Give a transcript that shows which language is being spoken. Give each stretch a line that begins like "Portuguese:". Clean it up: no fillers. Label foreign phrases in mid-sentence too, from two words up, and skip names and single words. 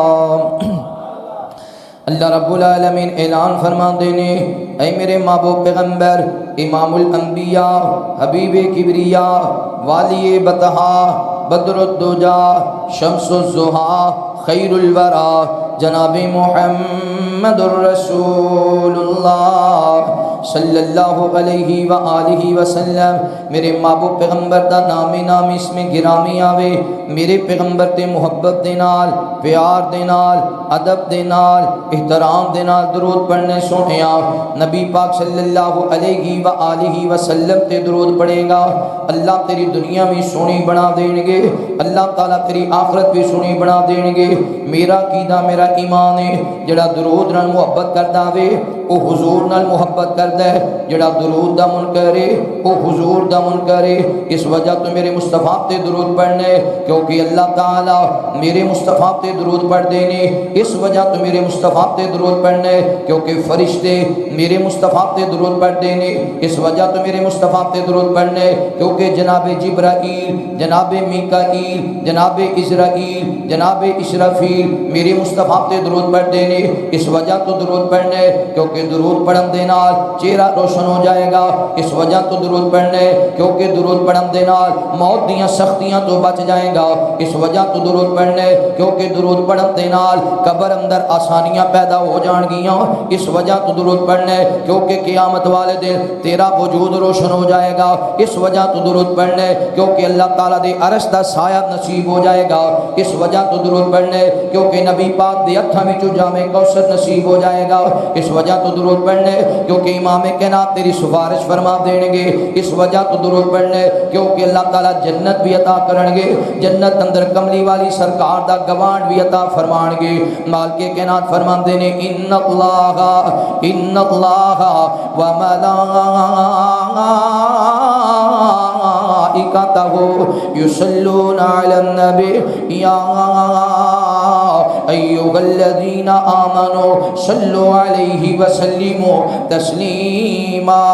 Arabic: اللہ رب العالمین
Punjabi: اعلان فرما دینے اے میرے محبوب پیغمبر
Arabic: امام الانبیاء حبیب کبریا والی بطحا بدر الدجا شمس الضحا خیر الورا جناب محمد الرسول اللہ صلی اللہ علیہ وآلہ وسلم۔
Punjabi: میرے محبوب پیغمبر دا نام اس میں گرامی آوے، میرے پیغمبر تے محبت دے نال، پیار دے نال، ادب دے نال، احترام دے نال درود پڑھنے سنیا۔ نبی پاک
Arabic: صلی اللہ علیہ وآلہ وسلم
Punjabi: تے درود پڑھے گا، اللہ تیری دنیا بھی سونی بنا دیں گے، اللہ تعالیٰ تیری آخرت بھی سونی بنا دیں گے۔ میرا عقیدہ میرا ایمان ہے، جڑا درود نال محبت کردا وے او حضور نال محبت کردا ہے، جڑا درود دا منکر ہے او حضور دا منکر ہے۔ اس وجہ تو میرے مصطفیٰ تے درود پڑھنے، کیونکہ اللہ تعالیٰ میرے مصطفیٰ تے درود پڑھ دینے۔ اس وجہ تو میرے مصطفیٰ تے درود پڑھنے، کیونکہ فرشتے میرے مصطفیٰ تے درود پڑھ دینے۔ اس وجہ تو میرے مصطفیٰ تے درود پڑھنے، کیونکہ جناب جبرائیل، جناب میکائیل، جناب اسرائیل، جناب اسرافیل میرے مصطفیٰ تے درود پڑھ دینے۔ اس وجہ تو درود پڑھنے، کیونکہ درود پڑھن دے نال چہرہ روشن ہو جائے گا۔ اس وجہ تو درود پڑھنے، کیونکہ درود پڑھن دے نال موت دیاں سختیاں تو بچ جائے گا۔ اس وجہ تو درود پڑھنے، کیونکہ درود پڑھن دے نال قبر اندر آسانیاں پیدا ہو جان گیاں۔ اس وجہ تو درود پڑھنے، کیونکہ قیامت والے دن تیرا وجود روشن ہو جائے گا۔ اس وجہ تو درود پڑھنے، کیونکہ اللہ تعالیٰ دے عرش دا سایہ نصیب ہو جائے گا۔ اس وجہ تو درود پڑھنے، کیونکہ نبی پاک دے ہتھاں وچوں جام کوثر نصیب ہو جائے گا۔ اس وجہ تو درود پڑھنے، کیونکہ امام کائنات تیری سفارش فرما دیں گے۔ اس وجہ تو درود پڑھنے، کیونکہ اللہ تعالیٰ جنت بھی عطا کرن گے، جنت اندر کملی والی سرکار دا گوانڈ بھی عطا فرمان گے۔ مالک کائنات فرماندے نے
Arabic: ان اللہ و ملائکتہ یصلون علی النبی یا ایھا الذین آمنوا صلوا علیہ وسلموا تسلیما۔